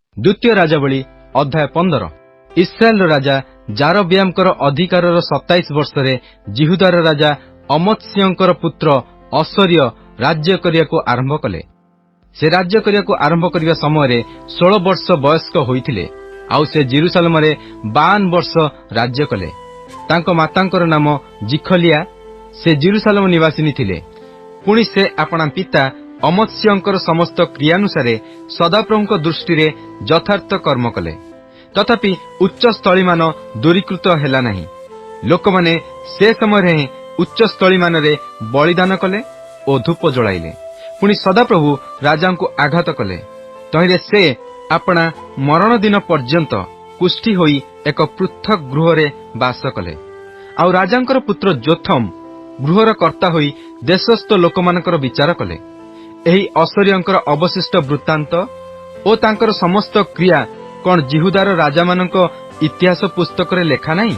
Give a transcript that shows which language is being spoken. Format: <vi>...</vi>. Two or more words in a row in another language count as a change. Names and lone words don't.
<or>ଦ୍ୱିତୀୟ ରାଜାବଳି ଅଧ୍ୟାୟ 15। ଇସ୍ରାଏଲ ରାଜା ଯାରବିୟାମଙ୍କର ଅଧିକାରର 27 ବର୍ଷରେ ଯିହୁଦାର ରାଜା ଅମତ୍ସିୟଙ୍କର ପୁତ୍ର ଅସରିୟ ରାଜ୍ୟ କରିବାକୁ ଆରମ୍ଭ କଲେ। ସେ ରାଜ୍ୟ କରିବାକୁ ଆରମ୍ଭ କରିବା ସମୟ 16 ବର୍ଷ ବୟସ୍କ ହୋଇଥିଲେ। ଆଉ ସେ ଯିରୂଶାଲମରେ 52 ବର୍ଷ ରାଜ୍ୟ କଲେ। ତାଙ୍କ ମାତାଙ୍କର ନାମ ଯିଖଲିୟା, ସେ ଯିରୂଶାଲମ ନିବାସିନୀ ଥିଲେ। ପୁଣି ସେ ଆପଣା ପିତା ଅମତ୍ସିୟଙ୍କର ସମସ୍ତ କ୍ରିୟାନୁସାରେ ସଦାପ୍ରଭୁଙ୍କ ଦୃଷ୍ଟିରେ ଯଥାର୍ଥ କର୍ମ କଲେ। ତଥାପି ଉଚ୍ଚ ସ୍ଥଳୀ ମାନ ଦୂରୀକୃତ ହେଲା ନାହିଁ। ଲୋକମାନେ ସେ ସମୟ ଉଚ୍ଚ ସ୍ଥଳୀ ମାନରେ ବଳିଦାନ କଲେ ଓ ଧୂପ ଜଳାଇଲେ। ପୁଣି ସଦାପ୍ରଭୁ ରାଜାଙ୍କୁ ଆଘାତ କଲେ। ତହିଁରେ ସେ ଆପଣା ମରଣ ଦିନ ପର୍ଯ୍ୟନ୍ତ କୁଷ୍ଠୀ ହୋଇ ଏକ ପୃଥକ ଗୃହରେ ବାସ କଲେ। ଆଉ ରାଜାଙ୍କର ପୁତ୍ର ଯୋଥମ ଗୃହର କର୍ତ୍ତା ହୋଇ ଦେଶସ୍ଥ ଲୋକମାନଙ୍କର ବିଚାର କଲେ। ଏହି ଅସରିୟଙ୍କର ଅବଶିଷ୍ଟ ବୃତ୍ତାନ୍ତ ଓ ତାଙ୍କର ସମସ୍ତ କ୍ରିୟା କଅଣ ଯିହୁଦାର ରାଜା ମାନଙ୍କ ଇତିହାସ ପୁସ୍ତକ ରେ ଲେଖା ନାହିଁ?</or>